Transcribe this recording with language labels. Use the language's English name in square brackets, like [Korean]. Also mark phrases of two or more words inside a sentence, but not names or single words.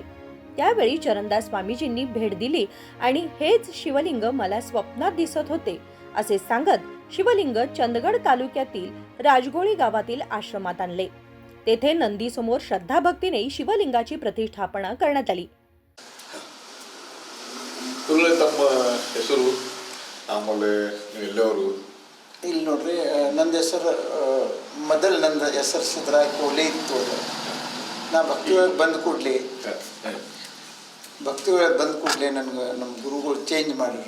[Marathi] त्यावेळी चरणदास स्वामीजींनी भेट दिली आणि हेच शिवलिंग मला स्वप्नात दिसत होते असे सांगत शिवलिंग चंदगड तालुक्यातील राजगोळी गावातील आश्रमात आणले. तेथे नंदी समोर श्रद्धा भक्तीने शिवलिंगाची प्रतिष्ठापना करण्यात आली. [Kannada] ಆಮೇಲೆ ಎಲ್ಲವರು ಇಲ್ಲಿ ನೋಡ್ರಿ, ನಂದು ಹೆಸರು ಮೊದಲು ನಂದು ಹೆಸರು ಸಿದ್ದರಾಯ ಕೋಲಿ ಇತ್ತು. ಅದು ನಾ ಭಕ್ತಿ ಒಳಗೆ ಬಂದು ಕೂಡಲೇ ನನಗೆ ನಮ್ಮ ಗುರುಗಳು ಚೇಂಜ್ ಮಾಡಿದ್ರು.